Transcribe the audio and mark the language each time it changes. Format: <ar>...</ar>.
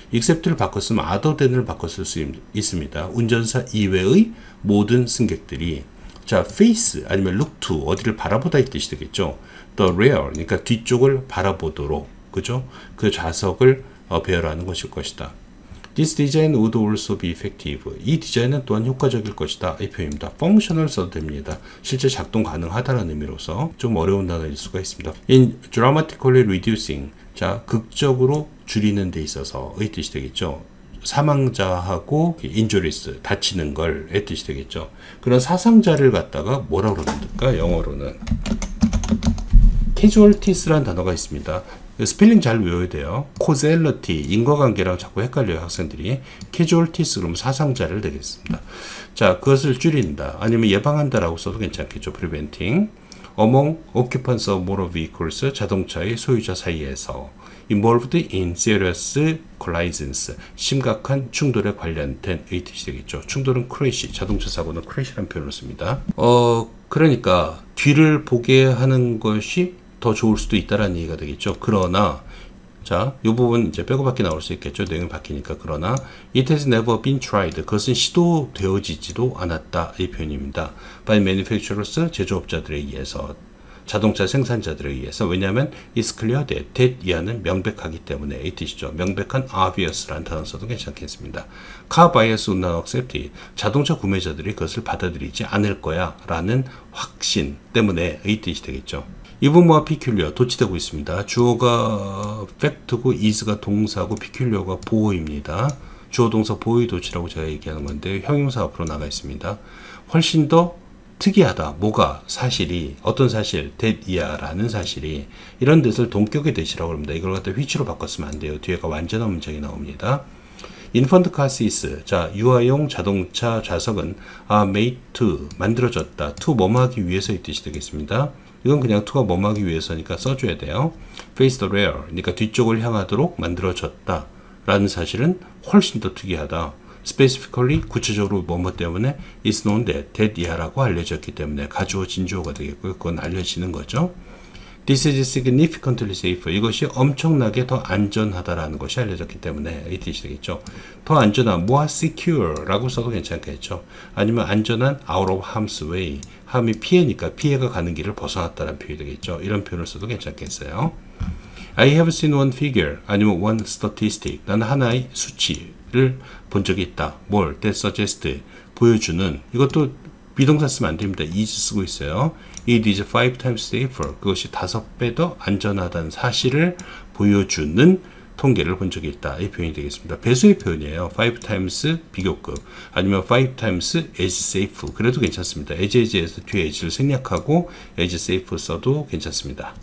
<ko>except를 바꿨으면</ko> <en>other than</en> <ko>을 바꿨을 수 있습니다. 운전사 이외의 모든 승객들이, 자, face 아니면</ko> <en>look to,</en> <ko>어디를 바라보다 이 뜻이 되겠죠.</ko> <en>the rear,</en> <ko>그러니까 뒤쪽을 바라보도록, 그죠? 그 좌석을 배열하는 것일 것이다.</ko> <en>This design would also be effective.</en> <ko>이 디자인은 또한 효과적일 것이다. 이 표현입니다. functional 써도 됩니다. 실제 작동 가능하다는 의미로서 좀 어려운 단어일 수가 있습니다.</ko> <en>In dramatically reducing.</en> <ko>자, 극적으로 줄이는 데 있어서의 뜻이 되겠죠. 사망자하고 injuries, 다치는 걸의 뜻이 되겠죠. 그런 사상자를 갖다가 뭐라고 그러는가? 영어로는 casualties라는 단어가 있습니다. 스펠링 잘 외워야 돼요. causality, 인과관계랑 자꾸 헷갈려요, 학생들이. casualties 그러면 사상자를 되겠습니다. 자, 그것을 줄인다. 아니면 예방한다라고 써도 괜찮겠죠.</ko> <en>preventing. among occupants of motor vehicles,</en> <ko>자동차의 소유자 사이에서.</ko> <en>involved in serious collisions,</en> <ko>심각한 충돌에 관련된 의 뜻이 되겠죠. 충돌은 crash, 자동차 사고는 crash라는 표현을 씁니다. 그러니까 뒤를 보게 하는 것이 더 좋을 수도 있다라는 얘기가 되겠죠. 그러나, 자, 이 부분 이제 빼고 밖에 나올 수 있겠죠. 내용이 바뀌니까.</ko> <en>그러나, it has never been tried.</en> <ko>그것은 시도되어지지도 않았다. 이 표현입니다.</ko> <en>by manufacturers,</en> <ko>제조업자들에 의해서, 자동차 생산자들에 의해서. 왜냐하면</ko> <en>it's clear that</en> <ko>이하는 명백하기 때문에 이 뜻이죠. 명백한 obvious라는 단어 써도 괜찮겠습니다.</ko> <en>car buyers would not accept it.</en> <ko>자동차 구매자들이 그것을 받아들이지 않을 거야 라는 확신 때문에 이 뜻이 되겠죠. 이 부분과 peculiar, 도치되고 있습니다. 주어가 fact고 is가 동사고 peculiar가 보어입니다. 주어 동사 보어의 도치라고 제가 얘기하는 건데 형용사 앞으로 나가 있습니다. 훨씬 더 특이하다. 뭐가? 사실이, 어떤 사실? that 이하라는 사실이, 이런 뜻을 동격의 대시라고 합니다. 이걸 갖다 which로 바꿨으면 안 돼요. 뒤에가 완전한 문장이 나옵니다.</ko> <en>infant car seats,</en> <ko>자, 유아용 자동차 좌석은</ko> <en>are made to,</en> <ko>만들어졌다. to 뭐뭐 하기 위해서의 뜻이 되겠습니다. 이건 그냥 to가 뭐뭐 하기 위해서니까 써줘야 돼요.</ko> <en>face the rear,</en> <ko>그러니까 뒤쪽을 향하도록 만들어졌다 라는 사실은 훨씬 더 특이하다. specifically, 구체적으로 뭐뭐 때문에</ko> <en>is known that</en> <ko>이하라고 알려졌기 때문에 가주어 진주어가 되겠고요. 그건 알려지는 거죠.</ko> <en>This is significantly safer.</en> <ko>이것이 엄청나게 더 안전하다라는 것이 알려졌기 때문에 이 뜻이 되겠죠. 더 안전한,</ko> <en>more secure</en> <ko>라고 써도 괜찮겠죠. 아니면 안전한</ko> <en>out of harm's way.</en> <ko>함이 피해니까 피해가 가는 길을 벗어났다는 표현이 되겠죠. 이런 표현을 써도 괜찮겠어요.</ko> <en>I have seen one figure, 아니면 one statistic.</en> <ko>나는 하나의 수치를 본 적이 있다. 뭘?</ko> <en>That suggests, 보여주는.</en> <ko>이것도 비동사 쓰면 안 됩니다.</ko> <en>is 쓰고 있어요. It is 5 times safer.</en> <ko>그것이 5배 더 안전하다는 사실을 보여주는 통계를 본 적이 있다. 이 표현이 되겠습니다. 배수의 표현이에요.</ko> <en>5 times</en> <ko>비교급 아니면</ko> <en>5 times as safe.</en> <ko>그래도 괜찮습니다. as에서 뒤에 as를 생략하고 as safe 써도 괜찮습니다.</ko>